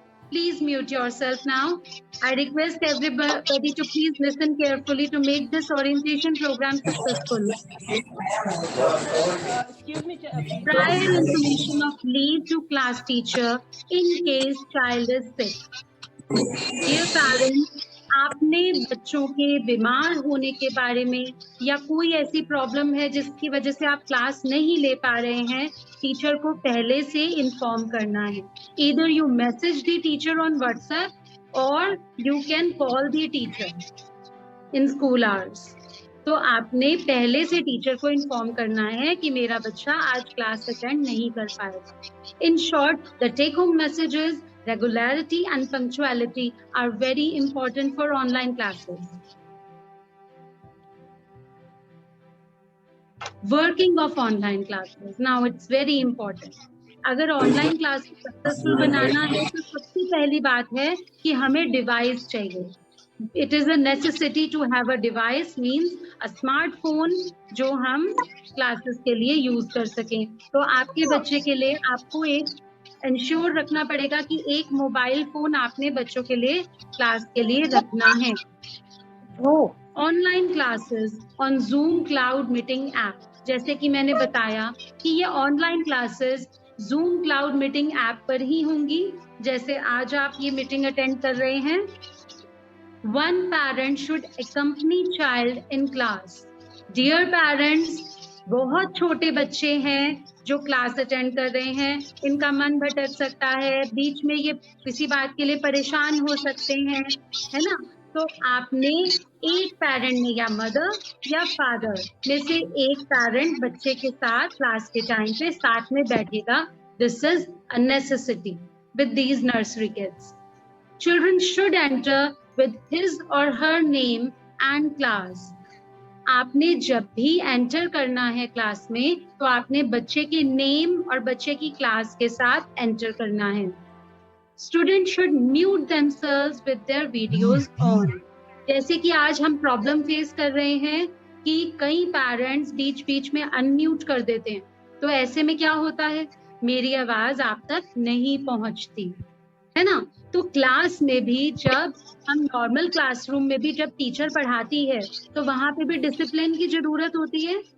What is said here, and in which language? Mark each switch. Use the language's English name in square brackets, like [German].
[English] Please mute yourself now. I request everybody to please listen carefully to make this orientation program successful. Prior information of leave to class teacher in case child is sick. Dear parents, [Hindi] आपने बच्चों के बीमार होने के बारे में या कोई ऐसी प्रॉब्लम है जिसकी वजह से आप क्लास नहीं ले पा रहे हैं, टीचर को पहले से इन्फॉर्म करना है। [English] Either you message the teacher on WhatsApp or you can call the teacher in school hours. [Hindi] तो आपने पहले से टीचर को इन्फॉर्म करना है कि मेरा बच्चा आज क्लास अटेंड नहीं कर पाएगा। [English] In short, the take-home messages, regularity and punctuality are very important for online classes. Working of online classes. Now it's very important. [Hindi] अगर ऑनलाइन क्लास सक्सेसफुल बनाना है तो सबसे पहली बात है कि हमें डिवाइस चाहिए। [English] It is a necessity to have a device, means a smartphone [Hindi] जो हम क्लासेस के लिए यूज कर सकें। तो आपके बच्चे के लिए आपको एक इंश्योर रखना पड़ेगा कि एक मोबाइल फोन आपने बच्चों के लिए क्लास के लिए रखना है। Online classes on zoom cloud meeting app, जैसे कि मैंने बताया कि ये online classes zoom cloud meeting app पर ही होंगी, जैसे आज आप ये मीटिंग अटेंड कर रहे हैं। [English] One parent should accompany child in class. Dear parents, [Hindi] बहुत छोटे बच्चे हैं जो क्लास अटेंड कर रहे हैं, इनका मन भटक सकता है, बीच में ये किसी बात के लिए परेशान हो सकते हैं, है ना। तो आपने एक पेरेंट ने या मदर या फादर में से एक पेरेंट बच्चे के साथ क्लास के टाइम पे साथ में बैठेगा। [English] This is a necessity with these nursery kids. Children should enter with his or her name and class. [Hindi] आपने जब भी एंटर करना है क्लास में तो आपने बच्चे के नेम और बच्चे की क्लास के साथ एंटर करना है। [English] Students should mute themselves with their videos on. [Hindi] जैसे कि आज हम प्रॉब्लम फेस कर रहे हैं कि कई पेरेंट्स बीच बीच में अनम्यूट कर देते हैं, तो ऐसे में क्या होता है, मेरी आवाज आप तक नहीं पहुंचती, है ना। तो क्लास में भी जब हम नॉर्मल क्लासरूम में भी जब टीचर पढ़ाती है तो वहां पे भी डिसिप्लिन की जरूरत होती है।